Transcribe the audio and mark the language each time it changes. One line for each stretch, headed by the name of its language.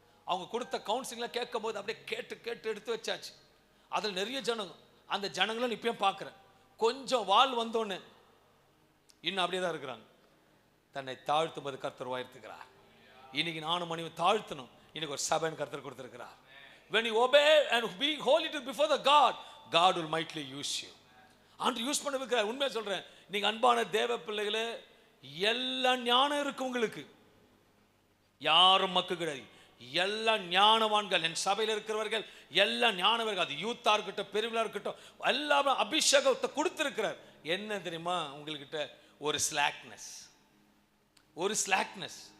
Tamil: அவங்க கொடுத்த கவுன்சிலிங்லாம் கேட்கும் போது அப்படியே கேட்டு எடுத்து வச்சாச்சு. அதில் நிறைய ஜனங்க, அந்த ஜனங்களும் இப்பயும் பார்க்குறேன். கொஞ்சம் வால் வந்தோன்னு இன்னும் அப்படியே தான் இருக்கிறாங்க. தன்னை தாழ்த்தும் போது கர்த்தர் உயர்த்துகிறார். இன்னைக்கு நானும் மனைவி தாழ்த்தணும். இன்னைக்கு ஒரு சபைன்னு கர்த்தர் கொடுத்திருக்கிறார்.
English: When you obey and be holy before the God, God will mightily use you.
Tamil: ஆண்டு யூஸ் பண்ண வைக்கிறார். உண்மையாக சொல்றேன், நீங்க அன்பான தேவ பிள்ளைகளே, எல்லா ஞானம் இருக்கு உங்களுக்கு, யாரும் மக்கு கிடையாது. எல்லா ஞானவான்கள், என் சபையில் இருக்கிறவர்கள் எல்லா ஞானவர்கள், அது யூத்தா இருக்கட்டும் பெருவிழா இருக்கட்டும், எல்லாமே அபிஷேகத்தை கொடுத்திருக்கிறார். என்ன தெரியுமா, உங்கள்கிட்ட ஒரு ஸ்லாக்னஸ், ஒரு ஸ்லாக்னஸ்.